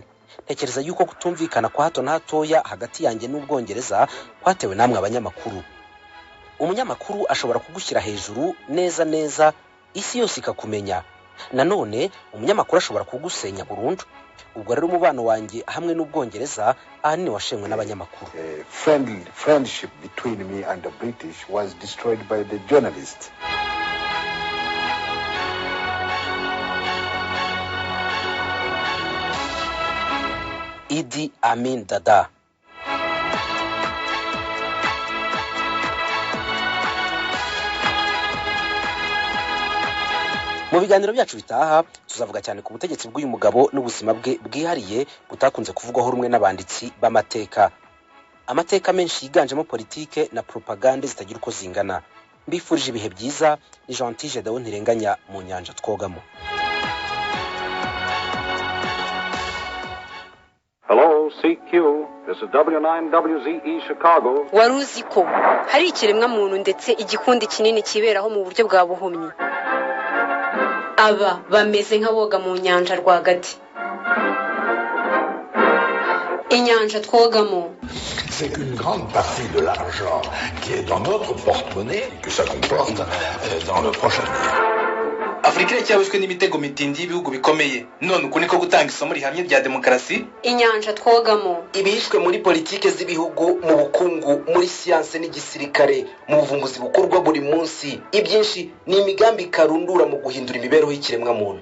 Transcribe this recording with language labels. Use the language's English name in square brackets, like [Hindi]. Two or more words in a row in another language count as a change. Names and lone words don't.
[Kinyarwanda] Ntekereza yuko kutumvikana kwa hato na hatoya hagati yanjye n'Ubwongereza kwatewe namwe abanyamakuru. Umunyamakuru ashobora kugushyira hejuru neza neza, isi yose ikakumenya. Nanone umunyamakuru ashobora kugusenya burundu. Ubwo rero umubano wanjye hamwe n'Ubwongereza ahanini washenywe n'abanyamakuru. [English] Friendship between me and the British was destroyed by the journalists. [Kinyarwanda] Idi Amin Dada. Mu biganiro byacu bitaha tuzavuga cyane ku butegetsi bw'uyu mugabo n'ubuzima bwe bwihariye butakunze kuvugwaho rumwe n'abanditsi b'amateka. Amateka menshi yiganjemo politike na propaganda zitagira uko zingana. Mbifurije ibihe byiza. Ni Gentil Dada ntirenganya mu Nyanja Twogamo. [English] Hello, CQ. This is W9WZE Chicago. [Kinyarwanda] Waruzi ko hari ikiremwa muntu ndetse igikundi kinini kiberaho mu buryo bwa buhumyi. Aba bameze nk'aboga mu nyanja rwagati. Inyanja Twogamo. [French] C'est qu'une grande partie de l'argent qui est dans notre porte-monnaie, que ça comporte dans le prochain avenir. [Kinyarwanda] Afrika cyabuzwe n'imitego mitindi y'ibihugu bikomeye, none uko niko gutanga isomo rihamye bya demokarasi. Inyanja Twogamo. Ibishwe muri politike z'ibihugu, mu bukungu, muri siyanse n'igisirikare, mu buvumbuzi bukorwa buri munsi. Ibyinshi ni imigambi Karundura mu guhindura imibereho y'ikiremwa muntu.